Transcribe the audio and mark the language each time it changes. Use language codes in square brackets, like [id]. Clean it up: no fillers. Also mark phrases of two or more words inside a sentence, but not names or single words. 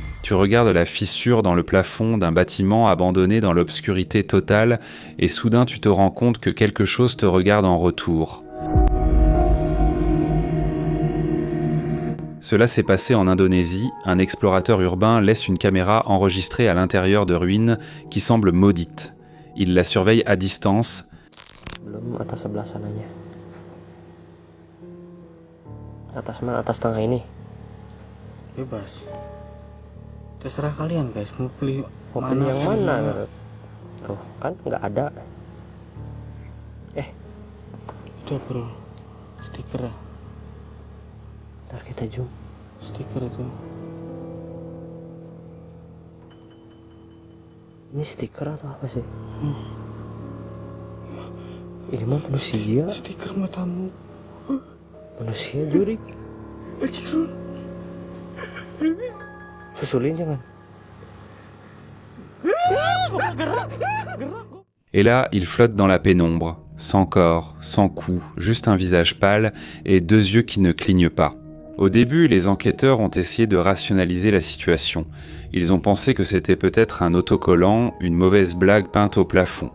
[fr] tu regardes la fissure dans le plafond d'un bâtiment abandonné dans l'obscurité totale et soudain tu te rends compte que quelque chose te regarde en retour. Cela s'est passé en Indonésie. Un explorateur urbain laisse une caméra enregistrée à l'intérieur de ruines qui semblent maudites. Il la surveille à distance. [id] Belum atas sebelah sananya. Atas mana? Atas tengah ini. Bebas. Terserah kalian guys, mau pilih yang mana? Tuh kan nggak ada. Udah bro, stiker ya. Ntar kita zoom. Stiker itu. Ini stiker atau apa sih? Ini mah manusia. Stiker matamu. Manusia jurik. Susulin jangan. [fr] Et là, il flotte dans la pénombre, sans corps, sans cou, juste un visage pâle et deux yeux qui ne clignent pas. Au début, les enquêteurs ont essayé de rationaliser la situation. Ils ont pensé que c'était peut-être un autocollant, une mauvaise blague peinte au plafond.